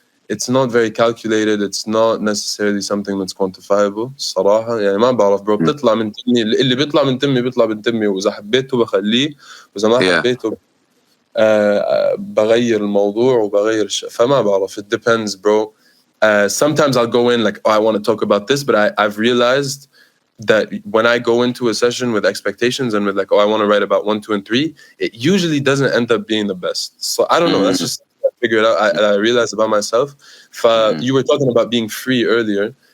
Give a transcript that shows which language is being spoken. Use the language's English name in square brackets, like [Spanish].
[English] It's not very calculated. It's not necessarily something that's quantifiable. [Arabic] صراحة يعني ما بعرف bro. بتطلع من تمي، اللي بيطلع من تمي بيطلع من تمي، وإذا حبيته بخليه، وإذا ما حبيته بغير الموضوع وبغير فما بعرف. [English] It depends, bro. Sometimes I'll go in like, I want to talk about this, but I've realized that when I go into a session with expectations and with like, I want to write about 1, 2, and 3, it usually doesn't end up being the best. So I don't know. That's just figure it out. I realized about myself. You were talking about being free earlier.